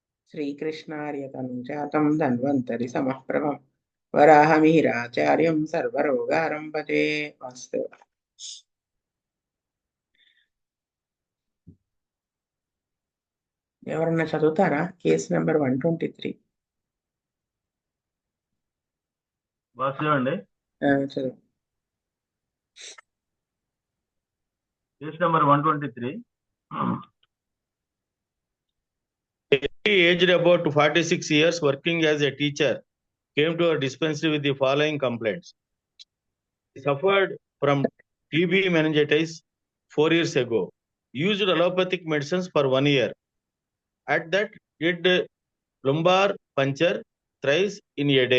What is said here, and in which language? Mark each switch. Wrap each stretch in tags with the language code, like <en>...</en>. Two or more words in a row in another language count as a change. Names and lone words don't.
<sa>श्रीकृष्णार्यतनुजातं धन्वन्तरि समःप्रभं वराहमिहिराचार्यं सर्वरोगारं भजे। वास्तु</sa> <te>ఎవరన్నా చదువుతారా?</te> <en>case number 123. వాసుదేవ్</en> <te>చదువు.</te> <en>case number 123. Aged about 46 years, working as a teacher, came to our dispensary with the following complaints. He suffered from TB meningitis 4 years ago. Used allopathic medicines for 1 year. At that, did lumbar puncture thrice in a day.</en>